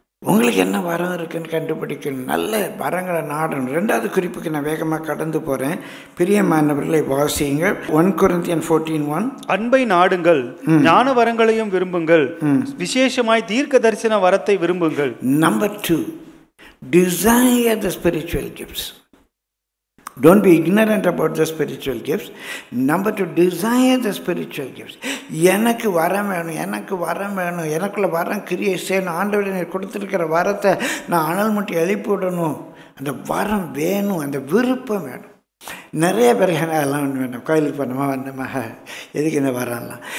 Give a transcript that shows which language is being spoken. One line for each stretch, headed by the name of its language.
Tamil: உங்களுக்கு என்ன வரம் இருக்குன்னு கண்டுபிடிக்கணும். நல்ல வரங்களை நாடணும். 2வது குறிப்புக்கு நான் வேகமாக கடந்து போகிறேன். பிரியமானவர்களை வாசியுங்கள். 1 Corinthians 14:1. அன்பை நாடுங்கள், ஞான வரங்களையும் விரும்புங்கள், விசேஷமாய் தீர்க்க தரிசன வரத்தை விரும்புங்கள்.
English: Number 2, desire the spiritual gifts. Don't be ignorant about the spiritual gifts. Number 2, desire the spiritual gifts.
Tamil: எனக்கு வரம் வேணும், எனக்கு வரம் வேணும், எனக்குள்ள வரம் கிரியை செய்யணும். ஆண்டவரே நீர் கொடுத்துருக்கிற வரத்தை நான் அனல் முட்டி எழுப்பி விடணும். அந்த வரம் வேணும், அந்த விருப்பம் வேணும். நிறைய பேர் எல்லாம் ஒன்று வேணும், கோயிலுக்கு பண்ணமா வந்தமா, எதுக்கு இந்த வரம்லாம்.